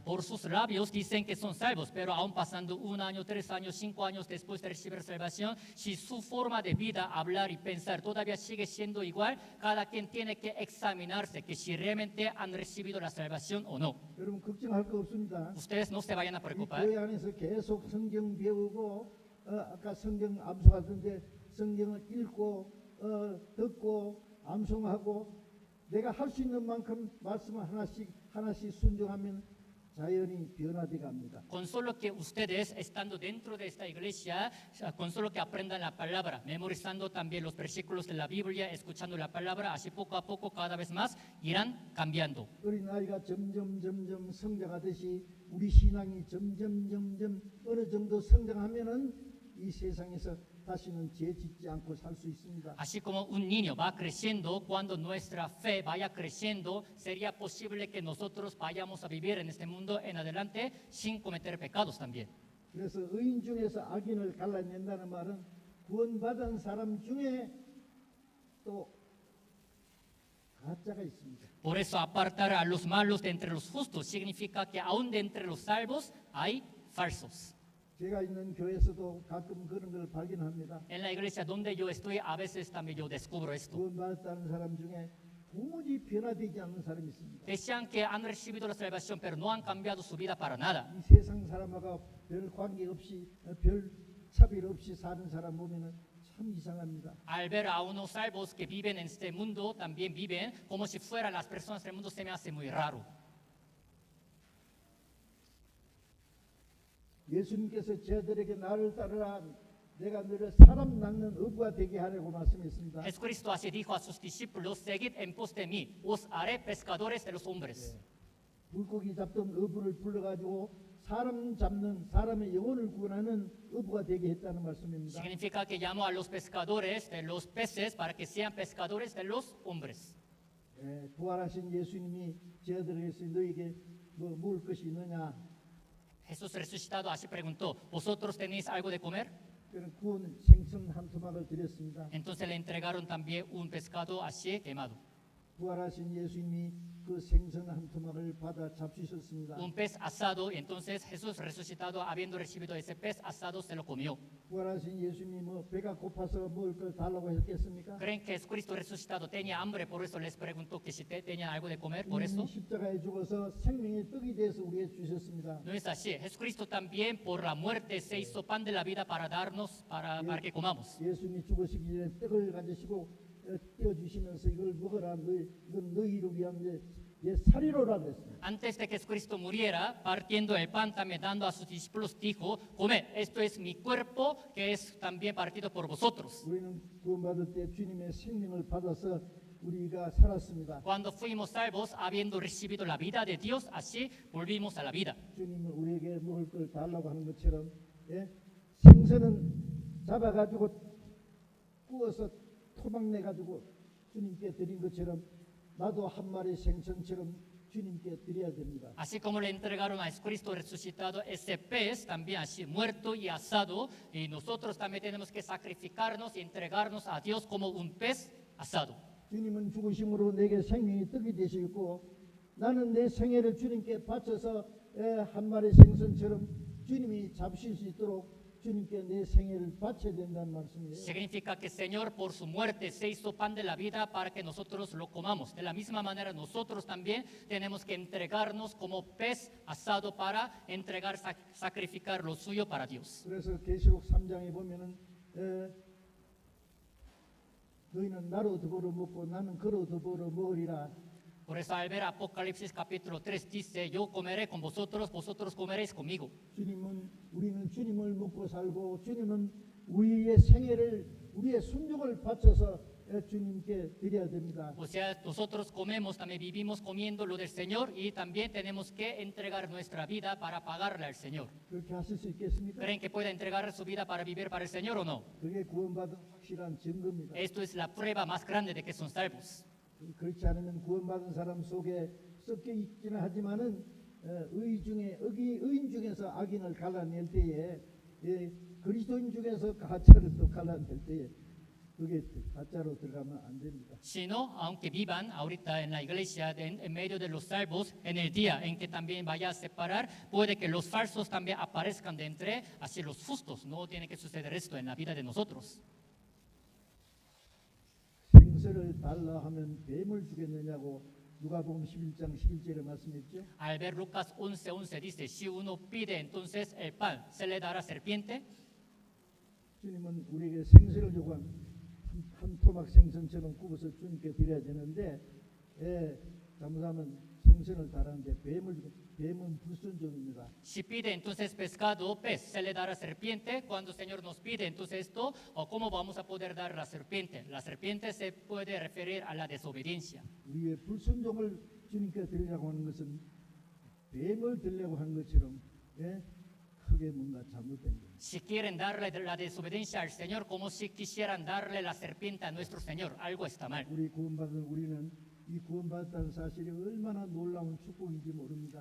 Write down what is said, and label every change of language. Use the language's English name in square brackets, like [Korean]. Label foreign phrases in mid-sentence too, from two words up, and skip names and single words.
[Spanish] Por sus labios dicen que son salvos, pero aún pasando 1 año, 3 años, 5 años después de recibir salvación, si su forma de vida, hablar y pensar todavía sigue siendo igual, cada quien tiene que examinarse que si realmente han recibido la salvación o no. [Korean] 여러분 걱정할 거 없습니다. [Spanish] Ustedes no se vayan a [Korean] 이 [Spanish] preocupar. [Korean] 교회 안에서 계속 성경 배우고 아까 성경 암송하던데 성경을 읽고 듣고 암송하고 내가 할 수 있는 만큼 말씀을 하나씩 순종하면 자연히 변화돼 갑니다. [Spanish] Con solo que ustedes, estando dentro de esta iglesia, con solo que aprendan la palabra, memorizando también los versículos de la Biblia, escuchando la palabra, así poco a poco, cada vez más, irán cambiando. [Korean] 어린 아이가 점점 성장하듯이 우리 신앙이 점점 어느 정도 성장하면은 이 세상에서 다시는 죄 짓지 않고 살 수 있습니다. [Spanish] Así como un niño va creciendo, cuando nuestra fe vaya creciendo, sería posible que nosotros vayamos a vivir en este mundo en adelante sin cometer pecados también. [Korean] 그래서 의인 중에서 악인을 갈라낸다는 말은 구원받은 사람 중에 또 가짜가 있습니다. [Spanish] Por eso apartar a los malos de entre los justos significa que aún de entre los salvos hay falsos. [Korean] 제가 있는 교회에서도 가끔 그런 걸 발견합니다. [Spanish] En la iglesia donde yo estoy, a veces también yo descubro esto. [Korean] 구원받았다는 사람 중에 도무지 변화되지 않는 사람이 있습니다. [Spanish] Decían que han recibido la salvación, pero no han cambiado su vida para nada. [Korean] 이 세상 사람하고 별 관계 없이 별 차별 없이 사는 사람 보면은 참 이상합니다. [Spanish] Al ver a unos salvos que viven en este mundo, también viven como si fueran las personas del mundo, se me hace muy raro. [Korean] 예수님께서 저들에게 나를 따르라 내가 너를 사람 낚는 어부가 되게 하려고 말씀했습니다. [Spanish] Jesucristo así dijo a sus discípulos, seguid en pos de mí, os haré pescadores de los hombres. [Korean] 물고기 잡던 어부를 불러가지고 사람 잡는 사람의 영혼을 구원하는 어부가 되게 했다는 말씀입니다. [Spanish] Significa que llamó a los pescadores de los peces para que sean pescadores de los hombres. [Korean] 부활하신 예수님이 저들에게서 너에게 뭐 먹을 것이 있느냐? [Spanish] Jesús resucitado así preguntó, ¿vosotros tenéis algo de comer? [Korean] 그런 구원 생선 한 토막을 드렸습니다. [Spanish] Entonces le entregaron también un pescado así quemado. [Korean] 부활하신 예수님이 그 생선 한 토막을 받아 잡수셨습니다. [Spanish] Un pez asado, y entonces Jesús resucitado, habiendo recibido ese pez asado, se lo comió. [Korean] 부활하신 예수님이 뭐 배가 고파서 먹을 걸 달라고 했겠습니까? [Spanish] ¿Creen que Jesucristo resucitado tenía hambre, por eso les preguntó que si tenían algo de comer, por eso? [Korean] 십자가에 죽어서 생명의 떡이 돼서 우리에게 주셨습니다. [Spanish] No es así. Jesucristo también por la muerte se hizo pan de la vida para darnos, para que comamos. [Korean] 예수님이 죽으시기 전에 떡을 가지시고 떼어주시면서 이걸 먹어라. 이건 너희를 위한 내 살이로라 그랬습니다. [Spanish] Antes de que Jesucristo muriera, partiendo el pan, también dando a sus discípulos, dijo, comed, esto es mi cuerpo, que es también partido por vosotros. [Korean] 우리는 구원받을 때 주님의 생명을 받아서 우리가 살았습니다. [Spanish] Cuando fuimos salvos, habiendo recibido la vida de Dios, así volvimos a la vida. [Korean] 주님은 우리에게 먹을 걸 달라고 하는 것처럼 생선은 잡아가지고 구워서 토막 내가지고 주님께 드린 것처럼 나도 한 마리 생선처럼 주님께 드려야 됩니다. [Spanish] Así como le entregaron a Jesucristo resucitado ese pez, también así muerto y asado, y nosotros también tenemos que sacrificarnos y entregarnos a Dios como un pez asado. [Korean] 주님은 죽으심으로 내게 생명이 떡이 되시고 나는 내 생애를 주님께 바쳐서 한 마리 생선처럼 주님이 잡으실 수 있도록 주님께 내 생애를 바쳐야 된다는 말씀이에요. [Spanish] Significa que el Señor por su muerte se hizo pan de la vida para que nosotros lo comamos. De la misma manera nosotros también tenemos que entregarnos como pez asado para entregar, sacrificar lo suyo para Dios. [Korean] 그래서 계시록 3장에 보면은 너희는 나로 더불어 먹고 나는 그로 더불어 먹으리라. [Spanish] Por eso al ver Apocalipsis capítulo 3 dice, yo comeré con vosotros, vosotros comeréis conmigo. [Korean] 우리는 주님을 먹고 살고 주님은 우리의 생애를 우리의 순종을 바쳐서 주님께 드려야 됩니다. [Spanish] O sea, nosotros comemos, también vivimos comiendo lo del Señor y también tenemos que entregar nuestra vida para pagarle al Señor. [Korean] 그렇게 하실 수 있겠습니까? [Spanish] ¿Creen que pueda entregar su vida para vivir para el Señor o no? [Korean] 그게 구원받은 확실한 증거입니다. [Spanish] Esto es la prueba más grande de que son salvos. [Korean] 그렇지 않으면 구원받은 사람 속에 섞여 있기는 하지만은 의인 중에서 악인을 갈라낼 때에 그리스도인 중에서 가짜를 또 갈라낼 때에 그게 가짜로 들어가면 안 됩니다. [Spanish] Sino, aunque vivan ahorita en la iglesia, en medio de los salvos, en el día en que también vaya a separar, puede que los falsos también aparezcan de entre así los justos. No tiene que suceder esto en la vida de nosotros. [Korean] 생선을 달라 하면 뱀을 주겠느냐고 누가복음 11장 11절에 말씀했죠. [Spanish] Al ver Lucas 11:11 dice, si uno pide entonces el pan, ¿se le dará serpiente? [Korean] 주님은 우리에게 생선을 주고 한 토막 생선처럼 굽어서 주님께 드려야 되는데 잘못하면 생선을 달하는데 뱀은 불순종입니다. [Spanish] Si pide entonces pescado o pez, ¿se le dará serpiente? Cuando el Señor nos pide entonces esto, ¿o cómo vamos a poder dar la serpiente? La serpiente se puede referir a la desobediencia. [Korean] 우리의 불순종을 주님께 드리려고 하는 것은 뱀을 드리려고 하는 것처럼 크게 뭔가 잘못된 거예요. [Spanish] Si quieren darle la desobediencia al Señor, como si quisieran darle la serpiente a nuestro Señor, algo está mal. [Korean] 우리 구원받은 우리는 이 구원받았다는 사실이 얼마나 놀라운 축복인지 모릅니다.